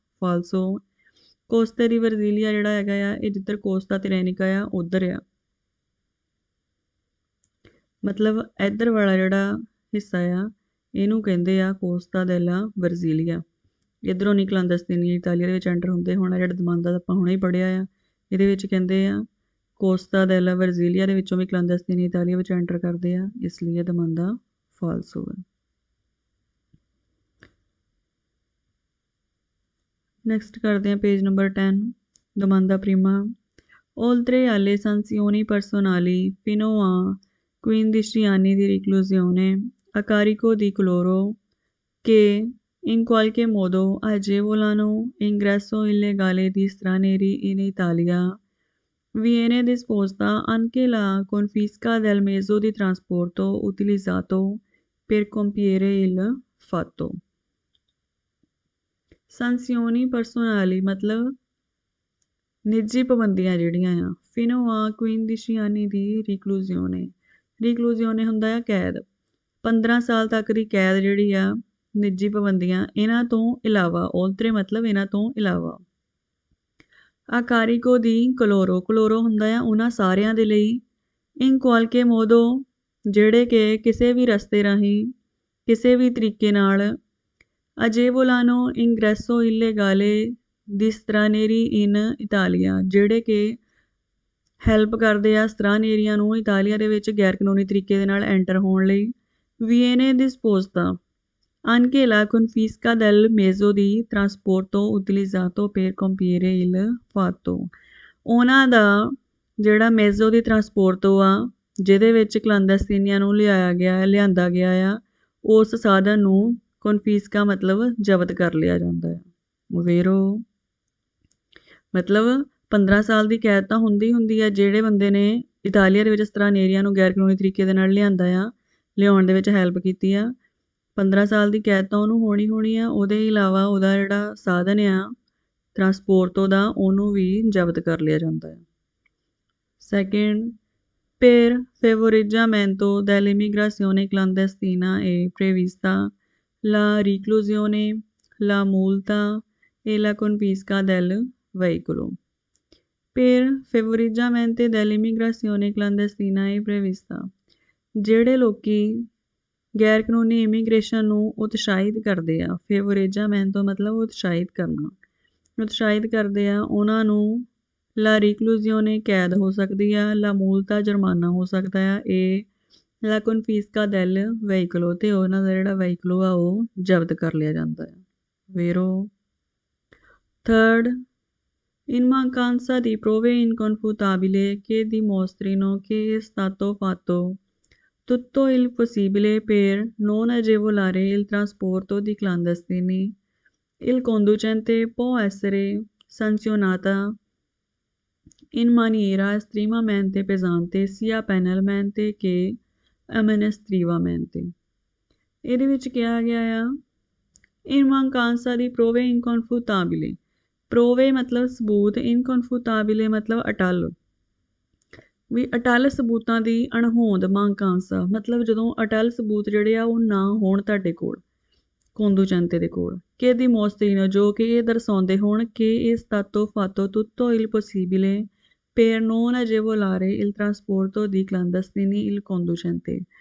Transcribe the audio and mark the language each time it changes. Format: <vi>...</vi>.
<pa>ਫਾਲਸੋ, ਕੋਸਤੇ ਦੀ ਵਰਜ਼ੀਲੀਆ ਜਿਹੜਾ ਹੈਗਾ ਆ ਇਹ ਜਿੱਧਰ ਕੋਸਤਾ ਤਿਰੇਨਿਕਾ ਆ ਉੱਧਰ ਆ, ਮਤਲਬ ਇੱਧਰ ਵਾਲਾ ਜਿਹੜਾ ਹਿੱਸਾ ਆ ਇਹਨੂੰ ਕਹਿੰਦੇ ਆ ਕੋਸਤਾ ਦੈਲਾ ਵਰਜ਼ੀਲੀਆ। ਇੱਧਰੋਂ ਨਹੀਂ ਕਲਾਂਦਸਤੀਨੀ ਇਟਾਲੀਆ ਦੇ ਵਿੱਚ ਐਂਟਰ ਹੁੰਦੇ। ਹੁਣ ਜਿਹੜਾ ਦਮਾਂਦਾ ਆਪਾਂ ਹੁਣੇ ਹੀ ਪੜ੍ਹਿਆ ਆ, ਇਹਦੇ ਵਿੱਚ ਕਹਿੰਦੇ ਆ ਕੋਸਤਾ ਦੈਲਾ ਵਰਜ਼ੀਲੀਆ ਦੇ ਵਿੱਚੋਂ ਵੀ ਕਲਾਂਦਸਤੀਨੀ ਇਟਾਲੀਆ ਵਿੱਚ ਐਂਟਰ ਕਰਦੇ ਆ, ਇਸ ਲਈ ਇਹ ਦਮਾਂਦਾ ਫਾਲਸੋ ਹੈ। ਨੈਕਸਟ ਕਰਦੇ ਆ page number 10,</pa> <it>domanda prima, oltre alle sanzioni personali fino a 15 anni di reclusione a carico di coloro che in qualche modo agevolano l'ingresso illegale di stranieri in Italia, viene disposta anche la confisca del mezzo di trasporto utilizzato per compiere il fatto।</it> <pa>ਸੰਸਿਓਨੀ ਪਰਸੋਨਾਲੀ ਮਤਲਬ ਨਿੱਜੀ ਪਾਬੰਦੀਆਂ ਜਿਹੜੀਆਂ ਆ, ਫਿਨੋ ਆ ਕੁਇੰਦਿਸ਼ੀਆਨੀ ਦੀ ਰਿਕਲੂਜ਼ਿਓਨੇ, ਰਿਕਲੂਜ਼ਿਓਨੇ ਹੁੰਦਾ ਆ ਕੈਦ, 15 ਸਾਲ ਤੱਕ ਦੀ ਕੈਦ ਜਿਹੜੀ ਆ, ਨਿੱਜੀ ਪਾਬੰਦੀਆਂ, ਇਹਨਾਂ ਤੋਂ ਇਲਾਵਾ, ਓਲਤਰੇ ਮਤਲਬ ਇਹਨਾਂ ਤੋਂ ਇਲਾਵਾ। ਆ ਕਾਰੀਕੋ ਦੀ ਕਲੋਰੋ, ਕਲੋਰੋ ਹੁੰਦਾ ਆ ਉਹਨਾਂ ਸਾਰਿਆਂ ਦੇ ਲਈ, ਇਨ ਕੁਆਲਕੇ ਮੋਦੋ ਜਿਹੜੇ ਕਿ ਕਿਸੇ ਵੀ ਰਸਤੇ ਰਾਹੀਂ ਕਿਸੇ ਵੀ ਤਰੀਕੇ ਨਾਲ ਅਜੇਵੋਲਾਨੋ ਇੰਗਰੈਸੋ ਇਲੇਗਾਲੇ ਦੀ ਸਟਰਾਨੇਰੀ ਇਨ ਇਟਾਲੀਆ ਜਿਹੜੇ ਕਿ ਹੈਲਪ ਕਰਦੇ ਆ ਸਟਰਾਨੇਰੀਆਂ ਨੂੰ ਇਟਾਲੀਆ ਦੇ ਵਿੱਚ ਗੈਰ ਕਾਨੂੰਨੀ ਤਰੀਕੇ ਦੇ ਨਾਲ ਐਂਟਰ ਹੋਣ ਲਈ।</pa> <it>ਵੀਏਨੇ ਡਿਸਪੋਜ਼ਤਾ anche la confisca del mezzo di trasporto utilizzato per compiere il fatto।</it> <pa>ਉਹਨਾਂ ਦਾ ਜਿਹੜਾ ਮੇਜ਼ੋ ਦੀ ਟਰਾਂਸਪੋਰਟੋ ਆ ਜਿਹਦੇ ਵਿੱਚ ਕਲਾਂਦਸਤੀਨੀਆਂ ਨੂੰ ਲਿਆਂਦਾ ਗਿਆ ਆ, ਉਸ ਸਾਧਨ ਨੂੰ ਕਨਫਿਸਕਾ ਮਤਲਬ ਜ਼ਬਤ ਕਰ ਲਿਆ ਜਾਂਦਾ ਹੈ। ਵੇਰੋ ਮਤਲਬ 15 ਸਾਲ ਦੀ ਕੈਦ ਤਾਂ ਹੁੰਦੀ ਆ ਜਿਹੜੇ ਬੰਦੇ ਨੇ ਇਟਾਲੀਆ ਦੇ ਵਿੱਚ ਸਟਰਾਨੇਰੀਆਂ ਨੂੰ ਗੈਰ ਕਾਨੂੰਨੀ ਤਰੀਕੇ ਦੇ ਨਾਲ ਲਿਆਂਦਾ ਆ, ਲਿਆਉਣ ਦੇ ਵਿੱਚ ਹੈਲਪ ਕੀਤੀ ਆ, 15 ਸਾਲ ਦੀ ਕੈਦ ਤਾਂ ਉਹਨੂੰ ਹੋਣੀ ਆ। ਉਹਦੇ ਇਲਾਵਾ ਉਹਦਾ ਜਿਹੜਾ ਸਾਧਨ ਆ ਟਰਾਂਸਪੋਰਟੋ ਦਾ ਉਹਨੂੰ ਵੀ ਜ਼ਬਤ ਕਰ ਲਿਆ ਜਾਂਦਾ ਹੈ।</pa> <it>ਸੈਕਿੰਡ, per favoreggiamento dell'immigrazione clandestina è prevista la reclusione, la multa e la confisca del veicolo। Per favoreggiamento dell'immigrazione clandestina è prevista</it> <pa>ਜਿਹੜੇ ਲੋਕੀ ਗੈਰ ਕਾਨੂੰਨੀ ਇਮੀਗ੍ਰੇਸ਼ਨ ਨੂੰ ਉਤਸ਼ਾਹਿਤ ਕਰਦੇ ਆ, ਫੇਵਰੇਜਾਮੈਂਟੋ ਮਤਲਬ ਉਤਸ਼ਾਹਿਤ ਕਰਨਾ, ਉਤਸ਼ਾਹਿਤ ਕਰਦੇ ਆ ਉਹਨਾਂ ਨੂੰ ਲਾ ਰਿਕਲੂਜ਼ੀਓਨੇ ਕੈਦ ਹੋ ਸਕਦੀ ਆ, ਲਾ ਮੂਲਤਾ ਜੁਰਮਾਨਾ ਹੋ ਸਕਦਾ ਆ, ਇਹ ਲਾ ਕਨਫਿਸਕਾ ਦੈਲ ਵਹੀਕਲੋ ਤੇ ਉਹਨਾਂ ਦਾ ਜਿਹੜਾ ਵਹੀਕਲੋ ਆ ਉਹ ਜ਼ਬਤ ਕਰ ਲਿਆ ਜਾਂਦਾ ਹੈ।</pa> <it>vero. Third, in mancanza di prove inconfutabili che dimostrino che è stato fatto tutto il possibile per non agevolare il trasporto di clandestini, il conducente può essere sanzionata in maniera estremamente pesante sia penalmente che amministrativamente।</it> <pa>ਇਹਦੇ ਵਿੱਚ ਕਿਹਾ ਗਿਆ ਆ</pa> <it>in mancanza di prove inconfutabili।</it> <pa>prove ਮਤਲਬ ਸਬੂਤ, inconfutabile ਮਤਲਬ ਅਟੱਲ। ਵੀ ਅਟੱਲ ਸਬੂਤਾਂ ਦੀ ਅਣਹੋਂਦ mancanza ਮਤਲਬ ਜਦੋਂ ਅਟੱਲ ਸਬੂਤ ਜਿਹੜੇ ਆ ਉਹ ਨਾ ਹੋਣ ਤੁਹਾਡੇ ਕੋਲ conducente ਦੇ ਕੋਲ</pa> <it>che dimostrino</it> <pa>ਜੋ ਕਿ ਇਹ ਦਰਸਾਉਂਦੇ ਹੋਣ</pa> <it>che è stato fatto tutto il possibile per non agevolare il trasporto di clandestini il conducente।</it>